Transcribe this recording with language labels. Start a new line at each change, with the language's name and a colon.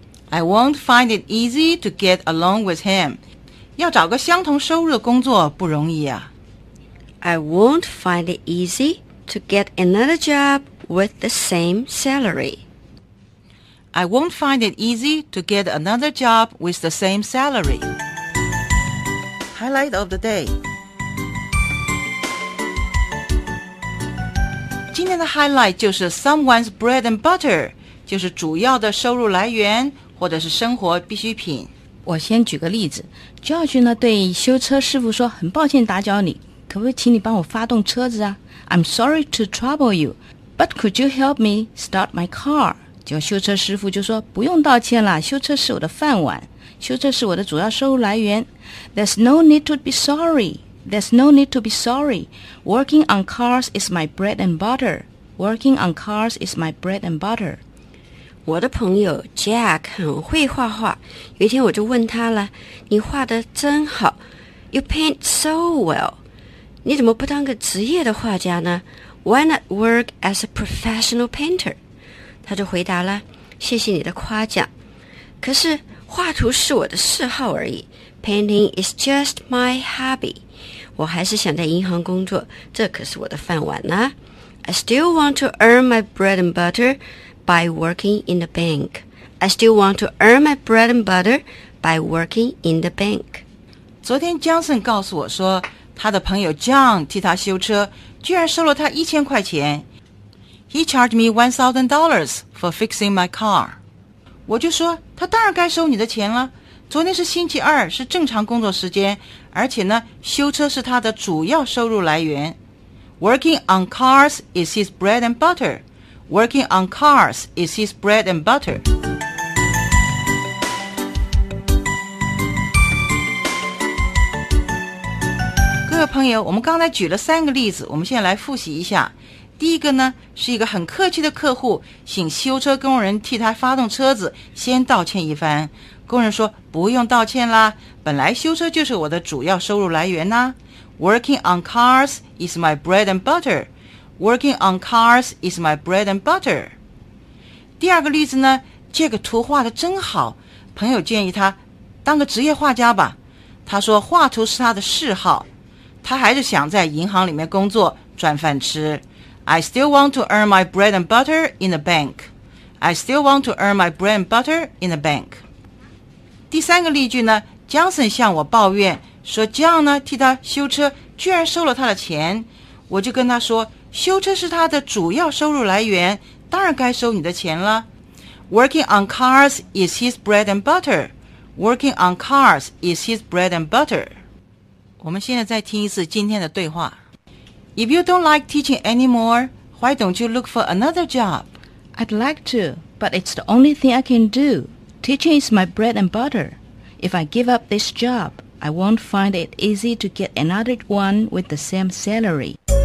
English: I won't find it easy to get along with him.
Chinese: 要找个相同收入的工作不容易啊。
English: I won't find it easy to get another job with the same salary. I won't find it easy to get another job with the same salary. Highlight of the day.
Chinese: 今天的 highlight 就是
English: someone's bread and butter，
Chinese: 就是主要的收入来源或者是生活必需品。我先举个例子， George 呢对修车师傅说，很抱歉打搅你，可不可以请你帮我发动车子啊？
English: I'm sorry to trouble you but could you help me start my car？
Chinese: 就修车师傅就说，不用道歉了，修车是我的饭碗，修车是我的主要收入来源。
English: There's no need to be sorryThere's no need to be sorry. Working on cars is my bread and butter. Working on cars is my bread and butter.
Chinese: 我的朋友 Jack 很会画画。有一天我就问他了，你画得真好。
English: You paint so well.
Chinese: 你怎么不当个职业的画家呢？
English: Why not work as a professional painter?
Chinese: 他就回答了，谢谢你的夸奖。可是画图是我的嗜好而已。
English: Painting is just my hobby.
Chinese: 我还是想在银行工作，这可是我的饭碗呢。
English: I still want to earn my bread and butter by working in the bank. I still want to earn my bread and butter by working in the bank.
Chinese: 昨天 Johnson 告诉我说，他的朋友 John 替他修车，居然收了他1000块钱。
English: He charged me $1,000 for fixing my car.
Chinese: 我就说，他当然该收你的钱了。昨天是星期二，是正常工作时间，而且呢，修车是他的主要收入来源。
English: Working on cars is his bread and butter. Working on cars is his bread and butter.
Chinese: 各位朋友，我们刚才举了三个例子，我们现在来复习一下。第一个呢，是一个很客气的客户，请修车工人替他发动车子，先道歉一番。工人说，不用道歉啦，本来修车就是我的主要收入来源呐。
English: Working on cars is my bread and butter. Working on cars is my bread and butter.
Chinese: 第二个例子呢，这个图画得真好，朋友建议他当个职业画家吧。他说画图是他的嗜好，他还是想在银行里面工作赚饭吃。
English: I still want to earn my bread and butter in the bank. I still want to earn my bread and butter in the bank.
Chinese: 第三个例句呢， Johnson 向我抱怨说 John 呢替他修车居然收了他的钱。我就跟他说，修车是他的主要收入来源，当然该收你的钱了。
English: Working on cars is his bread and butter. Working on cars is his bread and butter.
Chinese: 我们现在再听一次今天的对话。
English: If you don't like teaching anymore, why don't you look for another job? I'd like to, but it's the only thing I can doTeaching is my bread and butter. If I give up this job, I won't find it easy to get another one with the same salary.